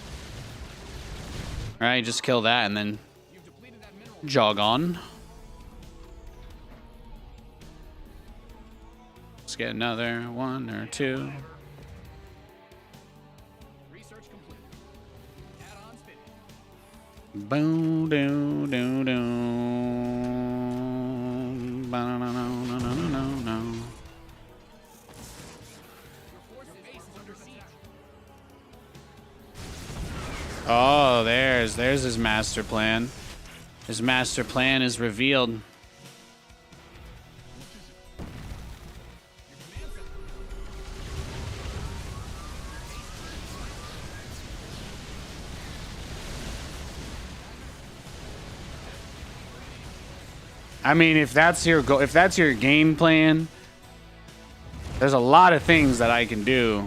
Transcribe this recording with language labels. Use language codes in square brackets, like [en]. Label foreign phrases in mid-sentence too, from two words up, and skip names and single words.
[en] All right, just kill that and then jog on. Let's get another one or two. Research complete. Add-ons finished. Boom, doo, doo, doo. Ba-na-na-na-na-na-na-na. Oh, there's his master plan. His master plan is revealed. I mean, if that's your game plan, there's a lot of things that I can do.